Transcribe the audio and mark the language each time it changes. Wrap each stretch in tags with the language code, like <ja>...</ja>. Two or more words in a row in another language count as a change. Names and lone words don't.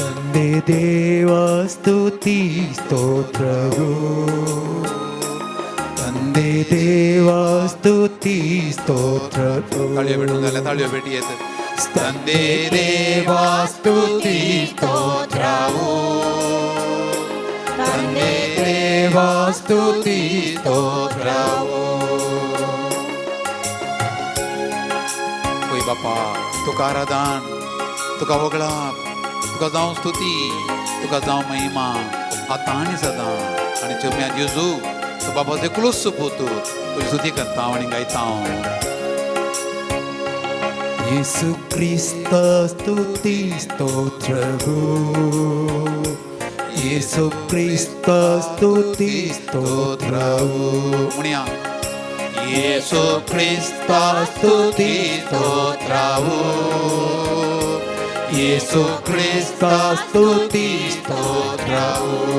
<kn>ತಂದೆ ದೇವ ಸ್ತುತಿ ಸ್ತೋತ್ರವು, ತಂದೆ ದೇವ ಸ್ತುತಿ ಸ್ತೋತ್ರವು. ತಾಳಿಯಬೇಡಿ ತಂದೆ ದೇವ ಸ್ತುತಿ ಸ್ತೋತ್ರವು, ತಂದೆ ದೇವ ಸ್ತುತಿ ಸ್ತೋತ್ರವು.</kn> <kok>होय बापा तुका आराधन, तुका वगळाप, तुका जावं स्तुती, तुका जावं महिमा आतां आनी सदां. आनी चम्या जेजू तूं बाबा एकलोच सोपूत तुजी स्तुती करता आनी गायता.</kok> <kn>ಯೇಸು ಕ್ರಿಸ್ತ ಸ್ತುತಿ ಸ್ತೋತ್ರವು, ಯೇಸು ಕ್ರಿಸ್ತ ಸ್ತುತಿ ಸ್ತೋತ್ರವು. ಮುನಿಯಾ ಯೇಸು ಕ್ರಿಸ್ತ ಸ್ತುತಿ ಸ್ತೋತ್ರವು, ಯೇಸು ಕ್ರಿಸ್ತ ಸ್ತುತಿ ಸ್ತೋತ್ರವು.</kn>